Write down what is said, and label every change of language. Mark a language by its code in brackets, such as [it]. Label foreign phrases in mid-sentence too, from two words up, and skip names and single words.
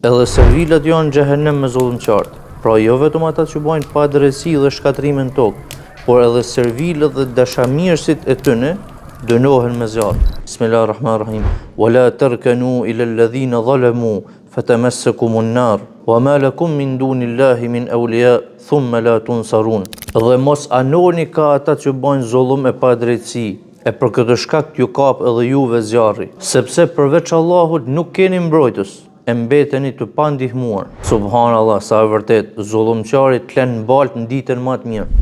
[sq] Edhe servilat janë xhehenem me zullumqart. Pra jo vetëm ata që bojnë padrejtësi dhe shkatrime në tokë, por edhe servilat dhe dashamirësit e tyre dënohen me zjarr. [ar] بسم الله الرحمن الرحيم. ولا تركنوا إلى الذين ظلموا فتمسكم النار وما لكم من دون الله من أولياء ثم لا تنصرون. [sq] Dhe mos anoni ka ata që bojnë zullum e padrejtësi, e për këtë shkak t'ju kap edhe juve zjarri, sepse përveç Allahut nuk keni mbrojtës, e mbeteni të pandihmuar. Subhanallah, sa e vërtet, zullumqari t'len balt në ditën më të mirë.